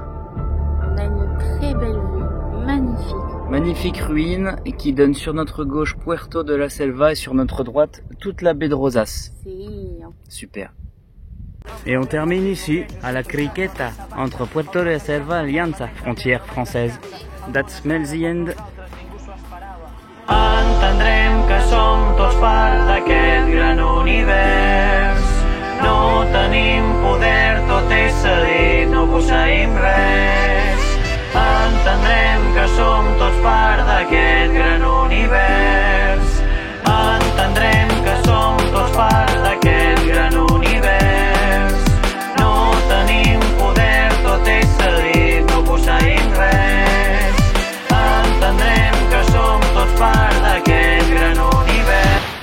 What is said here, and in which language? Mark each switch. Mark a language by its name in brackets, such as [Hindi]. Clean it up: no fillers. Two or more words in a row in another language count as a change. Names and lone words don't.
[French] On a une très belle vue, magnifique. Magnifique ruine qui donne sur notre gauche Puerto de la Selva et sur notre droite toute la baie de Rosas. Super. Et on termine ici, à la Criqueta, entre Puerto de la Selva et Alianza, frontière française. [English] That smells the end. [Catalan] Entendrem que som tots part d'aquest gran univers. No tenim poder, tot és cedit, no posseïm res. Entendrem que som tots part d'aquest gran univers. Entendrem que som tots part d'aquest gran univers. No tenim poder, tot és cedit, no posseïm res. Entendrem que som tots part d'aquest gran univers.